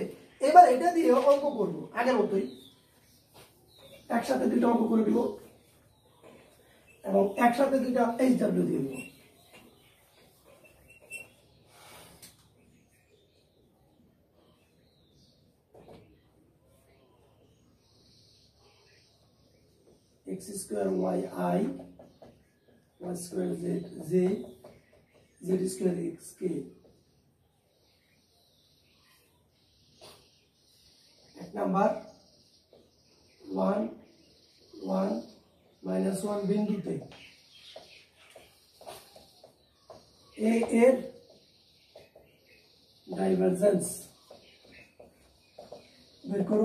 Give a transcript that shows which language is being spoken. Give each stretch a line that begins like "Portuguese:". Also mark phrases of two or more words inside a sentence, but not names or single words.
Bangla: এবার এটা দিয়ে অঙ্ক করবো আগের মতোই, একসাথে দুইটা অঙ্ক করে দিব এবং একসাথে দুইটা এইচডব্লিউ দিয়ে দিব।
English: x square y I, y square z z, z square x k।
Bangla: এক নাম্বার 1 1 minus 1 বিন্দুতে a এর ডাইভারজেন্স বের করো।